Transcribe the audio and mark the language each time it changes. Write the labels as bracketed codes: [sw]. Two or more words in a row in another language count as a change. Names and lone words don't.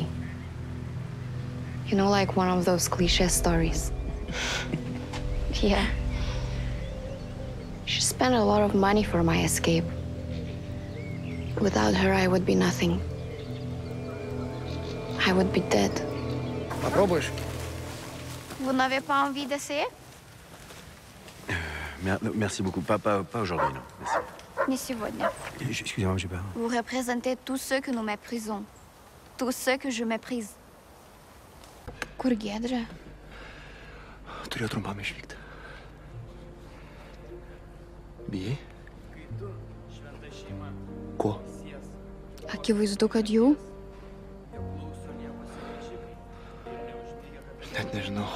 [en] You know, like one of those cliché stories. Yeah. She spent a lot of money for my escape. Without her, I would be nothing. I would be dead. [ru] Попробуешь? [fr] Vous n'avez pas envie d'essayer? Merci beaucoup. Pas aujourd'hui, non. Merci. [ru] Не сегодня. [fr] Excusez-moi, j'ai pas... Vous représentez tous ceux que nous méprisons. Tous ceux que je méprise. [lt] Kur Giedrė? Turėjau trumpam išvykti. Bijai? Ko? Akivaizdu, kad jau. Net nežinau.